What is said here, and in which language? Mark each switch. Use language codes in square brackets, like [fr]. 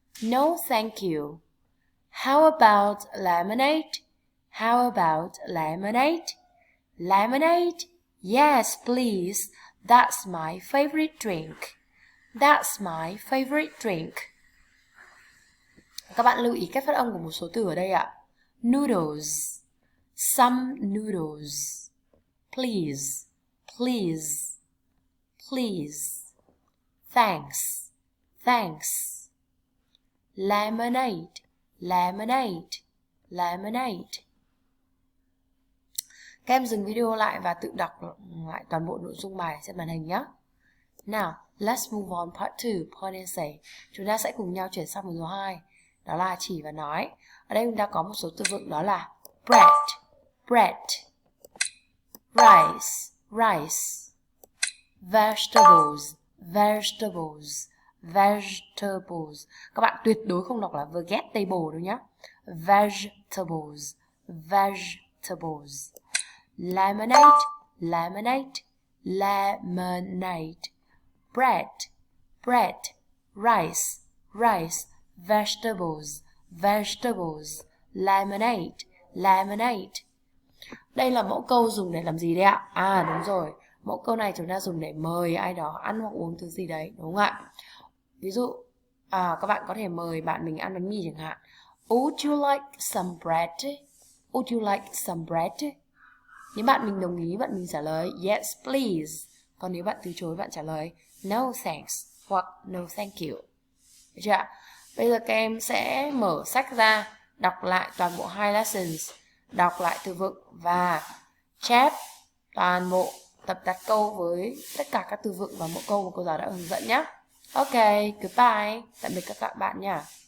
[en] No, thank you. How about lemonade? How about lemonade? Lemonade? Yes, please. That's my favorite drink. That's my favorite drink. [vi] Các bạn lưu ý cách phát âm của một số từ ở đây ạ. [en] Noodles. Some noodles. Please. Please. Please. Thanks. Thanks. Lemonade. Lemonade. Lemonade. [vi] Các em dừng video lại và tự đọc lại toàn bộ nội dung bài trên màn hình nhé. [en] Now, let's move on part 2, point and say. [vi] Chúng ta sẽ cùng nhau chuyển sang phần số 2, đó là chỉ và nói. Ở đây chúng ta có một số từ vựng đó là bread, bread, rice, rice, vegetables, vegetables, vegetables. Các bạn tuyệt đối không đọc là vegetable đâu nhé. [en] Vegetables, vegetables. Lemonade, lemonade, lemonade. Bread, bread, rice, rice, vegetables, vegetables. Lemonade, lemonade. [vi] Đây là mẫu câu dùng để làm gì đấy ạ? À đúng rồi, mẫu câu này chúng ta dùng để mời ai đó ăn hoặc uống thứ gì đấy, đúng không ạ? Ví dụ, các bạn có thể mời bạn mình ăn bánh mì chẳng hạn. [en] Would you like some bread? Would you like some bread? [vi] Nếu bạn mình đồng ý, bạn mình trả lời yes please. Còn nếu bạn từ chối, bạn trả lời no thanks hoặc no thank you. Được chưa ạ? Bây giờ các em sẽ mở sách ra, đọc lại toàn bộ 2 lessons, đọc lại từ vựng và chép toàn bộ tập đặt câu với tất cả các từ vựng và mẫu câu mà cô giáo đã hướng dẫn nhé. Ok, goodbye. Tạm biệt các bạn nhé.